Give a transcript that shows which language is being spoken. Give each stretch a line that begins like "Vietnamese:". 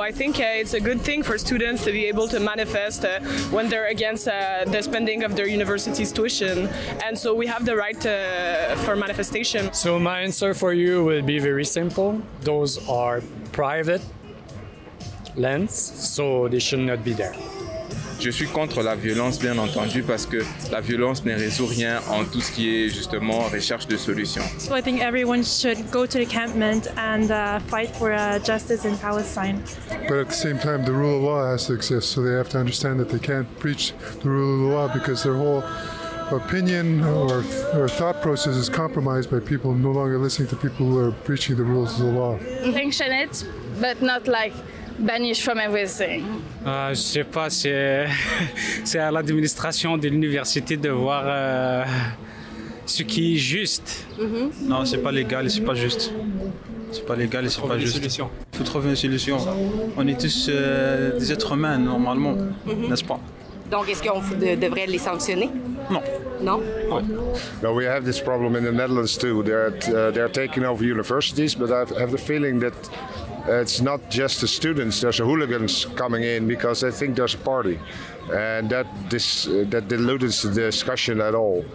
English: I think it's a good thing for students to be able to manifest when they're against the spending of their university's tuition. And so we have the right for manifestation. So my answer for you would be very simple. Those are private lands, so they should not be there.
French: Je suis contre la violence, bien entendu, parce que la violence ne résout rien en tout ce qui est justement recherche de solutions.
English: So I think everyone should go to the encampment and fight for justice in Palestine. But at the same time, the rule of law has to exist, so they have to understand that they can't breach the rule of the law because their whole opinion or thought process is compromised by people no longer listening to people who are breaching the rules of the law. Sanction it, but not like banish from everything.
French: Je sais pas, c'est à l'administration de l'université de voir ce qui est juste. Non, c'est pas légal et c'est pas juste. C'est pas légal et c'est pas juste. Il faut trouver une solution. On est tous des êtres humains normalement, n'est-ce pas? Donc, est-ce qu'on devrait les sanctionner? Non.
English: No?
French: Ouais.
English: No, we have this problem in the Netherlands too. They're taking over universities, but I have the feeling that it's not just the students. There's hooligans coming in because they think there's a party, and that dilutes the discussion at all.